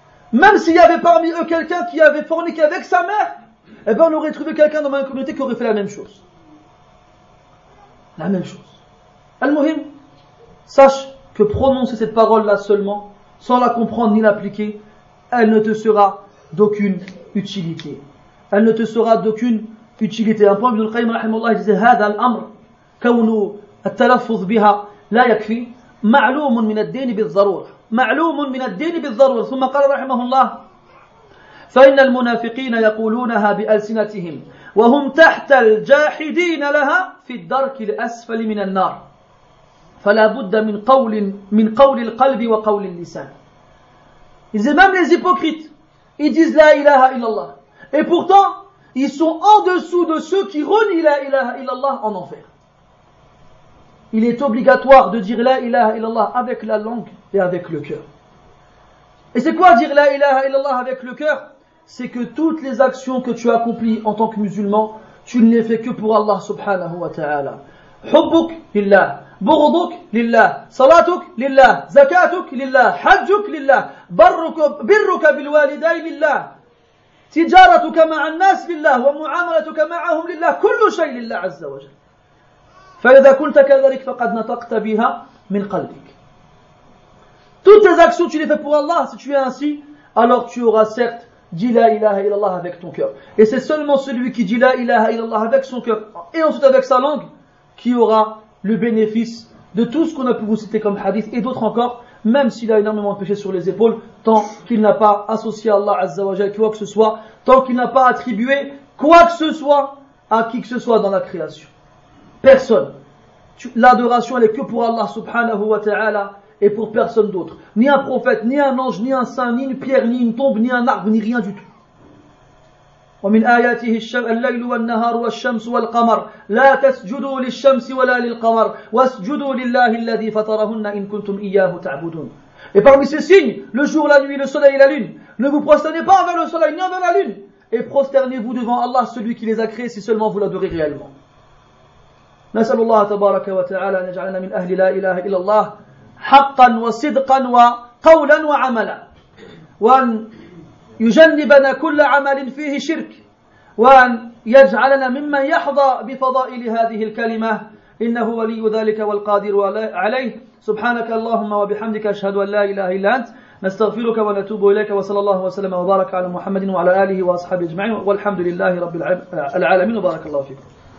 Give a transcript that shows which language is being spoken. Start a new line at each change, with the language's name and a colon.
French: Même s'il y avait parmi eux quelqu'un qui avait forniqué avec sa mère, eh bien on aurait trouvé quelqu'un dans ma communauté qui aurait fait la même chose. La même chose. Al-Muhim, sache que prononcer cette parole-là seulement, sans la comprendre ni l'appliquer, elle ne te sera d'aucune utilité. Elle ne te sera d'aucune utilité. Un point, Ibn al-Qayyim, rahimahullah, il disait,
Arabic: « هذا الأمر كونه التلفظ بها لا يكفي معلوم من الدين بالضرورة معلوم من الدين بالضرورة ثم قال رحمه الله فإن المنافقين يقولونها بألسنتهم وهم تحت الجاحدين لها في الدرك الأسفل من النار فلا بد من قول القلب وقول اللسان.
French: Ils disent, même les hypocrites, ils disent la ilaha illallah. Et pourtant, ils sont en dessous de ceux qui renient la ilaha illallah en enfer. Il est obligatoire de dire la ilaha illallah avec la langue et avec le cœur. Et c'est quoi dire la ilaha illallah avec le cœur? C'est que toutes les actions que tu accomplis en tant que musulman, tu ne les fais que pour Allah subhanahu wa ta'ala.
Arabic: Hubbuk lillah. بغضك لله صلاتك لله زكاتك لله حجك لله برك بالوالدين لله تجارتك مع الناس لله ومعاملتك معهم لله كل شيء لله عز وجل. فَإِذَا كُنْتَ كَذَلِكَ فَقَدْ نَطَقْتَ بِهَا مِنْ قَلْبِكَ.
French: Toutes tes actions, tu les fais pour Allah. Si tu es ainsi, alors tu auras certes dit la ilaha illallah avec ton cœur. Et c'est seulement celui qui dit la ilaha illallah avec son cœur et ensuite avec sa langue qui aura le bénéfice de tout ce qu'on a pu vous citer comme hadith et d'autres encore, même s'il a énormément de péchés sur les épaules, tant qu'il n'a pas associé Allah Azza wa Jalla quoi que ce soit, tant qu'il n'a pas attribué quoi que ce soit à qui que ce soit dans la création. Personne. L'adoration, elle est que pour Allah subhanahu wa ta'ala et pour personne d'autre. Ni un prophète, ni un ange, ni un saint, ni une pierre, ni une tombe, ni un arbre, ni rien du tout.
Arabic: ومن آياته الليل والنهار والشمس والقمر لا تسجدوا للشمس ولا للقمر واسجدوا لله الذي فطرهن إن كنتم إياه تعبدون.
French: Et parmi ces signes, le jour, la nuit, le soleil et la lune, ne vous prosternez pas envers le soleil ni envers la lune, et prosternez-vous devant Allah, celui qui les a créés, si seulement vous l'adorez réellement.
Arabic: نسأل الله تبارك وتعالى أن يجعلنا من أهل لا إله إلا الله حقا وصدقا وقولا وعملا وأن يجنبنا كل عمل فيه شرك وأن يجعلنا ممن يحظى بفضائل هذه الكلمة إنه ولي ذلك والقادر عليه سبحانك اللهم وبحمدك أشهد أن لا إله إلا أنت نستغفرك ونتوب إليك وصلى الله وسلم وبارك على محمد وعلى آله وأصحابه أجمعين والحمد لله رب العالمين وبارك الله فيكم.